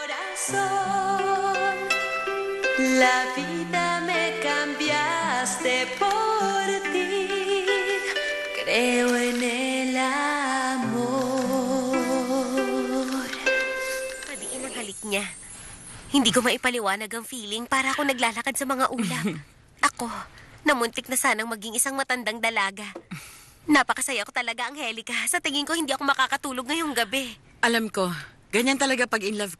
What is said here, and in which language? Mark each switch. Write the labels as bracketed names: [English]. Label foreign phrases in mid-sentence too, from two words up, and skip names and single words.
[Spanish] corazón. La vida me cambiaste por ti. Creo en el amor. [Filipino] Padiin ang halik niya. Hindi ko maipaliwanag ang feeling para ako naglalakad sa mga ulap. Ako, namuntik na sanang maging isang matandang dalaga. Napakasaya ko talaga, Angelica. Sa tingin ko, hindi ako makakatulog ngayong gabi. Alam ko, ganyan talaga pag in love ka.